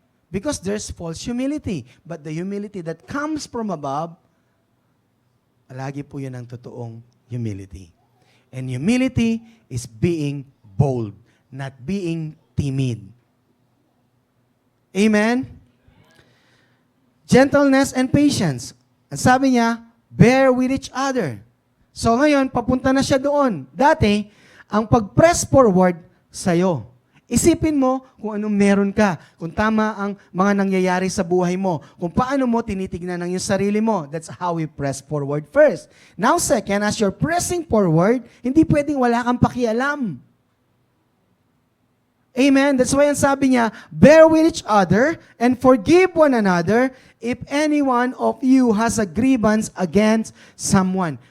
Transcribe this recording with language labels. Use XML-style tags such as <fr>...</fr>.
<en>Because there's false humility. But the humility that comes from above,</en> <tl>lagi po yun ang totoong</tl> <en>humility. And humility is being bold, not being timid. Amen? Gentleness and patience.</en> <tl>Ang sabi niya,</tl> <en>bear with each other.</en> <tl>So ngayon, papunta na siya doon. Dati, ang pag-press forward sa'yo. Isipin mo kung anong meron ka, kung tama ang mga nangyayari sa buhay mo, kung paano mo tinitignan ang iyong sarili mo.</tl> <en>That's how we press forward first. Now second, as you're pressing forward,</en> <tl>hindi pwedeng wala kang pakialam.</tl> <en>Amen? That's why</en> <tl>ang sabi niya,</tl> <en>bear with each other and forgive one another if any one of you has a grievance against someone.</en>